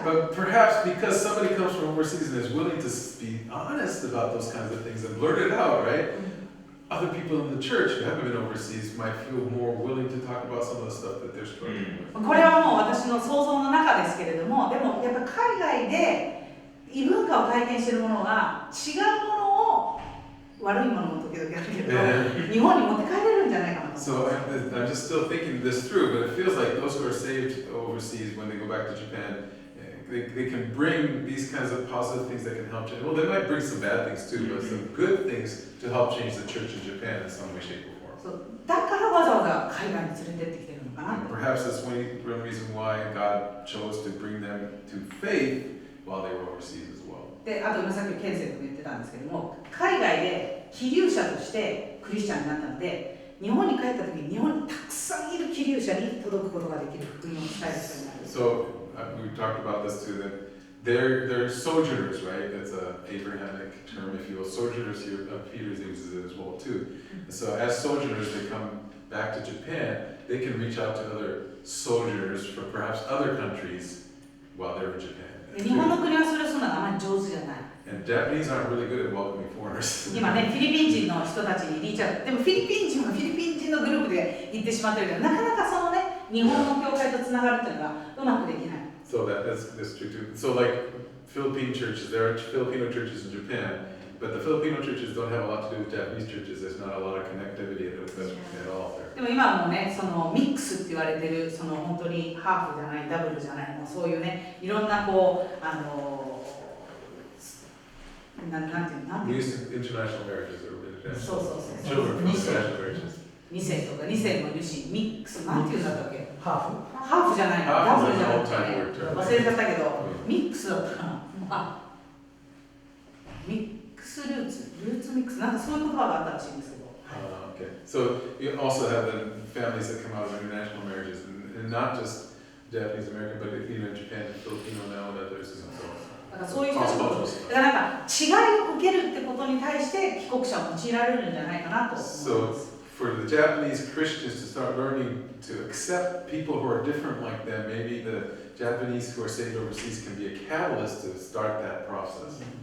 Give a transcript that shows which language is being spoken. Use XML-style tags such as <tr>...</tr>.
<en>But perhaps because somebody comes from overseas and is willing to be honest about those kinds of things and blurt it out, right? Other people in the church who haven't been overseas might feel more willing to talk about some of the stuff that they're struggling with.</en> <ja>これはもう私の想像の中ですけれども、でもやっぱ海外で異文化を体験しているものは違うものを悪いものも時々あるけど、日本に持って帰れるんじゃないかなと。</ja> <en>So I'm just still thinking this through, but it feels like those who are saved overseas when they go back to Japan, they can bring these kinds of positive things that can help change. Well, they might bring some bad things too, but some good things to help change the church in Japan in some way, shape, or form.</en> <ja>だからわざわざ海外に連れてってきてるのかな</ja> <en>And perhaps that's one reason why God chose to bring them to faith while they were overseas as well.</en> <ja>で、あと今さっきケンセイ君言ってたんですけども、海外で寄留者としてクリスチャンになったので、日本に帰った時に日本にたくさんいる寄留者に届くことができる福音を伝える人になる。</ja> <en>So we talked about this too, that they're sojourners, right? That's an Abrahamic term, if you will. Sojourners here, Peter uses it as well too. So as sojourners, they come back to Japan, they can reach out to other sojourners from perhaps other countries while they're in Japan.</en> <ja>日本の国はそれをするのはあまり上手じゃない。</ja> <en>And Japanese aren't really good at welcoming foreigners.</en> <ja>今ね、フィリピン人の人たちにリーチャート、でもフィリピン人はフィリピン人のグループで行ってしまってるけど、なかなかそのね、日本の教会とつながるっていうのがうまくできない。</ja> <en>So that's true too. So like Philippine churches, there are Filipino churches in Japan, but the Filipino churches don't have a lot to do with Japanese churches. There's not a lot of connectivity at all there.</en> <ja>でも今はもうね、そのミックスって言われてる、その本当にハーフじゃない、ダブルじゃない、もうそういうね、いろんなこう、なんていう</ja> <en>International marriages or</en> <ja>そうそうそう。</ja> <en>children from international marriages.</en> <ja>2世とか2世もいるし、ミックス、なんていうんだったっけ？ハハーフじゃないの、ダブルじゃなくて、ハーフ忘れちゃったけど、ミックスだったかな。あ、ミックスルーツミックス、なんかそういう言葉があったらしいんですけど。</ja> <en>Okay. So you also have the families that come out of international marriages, and not just Japanese American, but even in Japan, Filipino now, and others as well.</en> <ja>だからそういう人たちも、だからなんか違いを受けるってことに対して帰国者を用いられるんじゃないかなと思います。</ja> <en>So for the Japanese Christians to start learning to accept people who are different like them, maybe the Japanese who are saved overseas can be a catalyst to start that process.</en>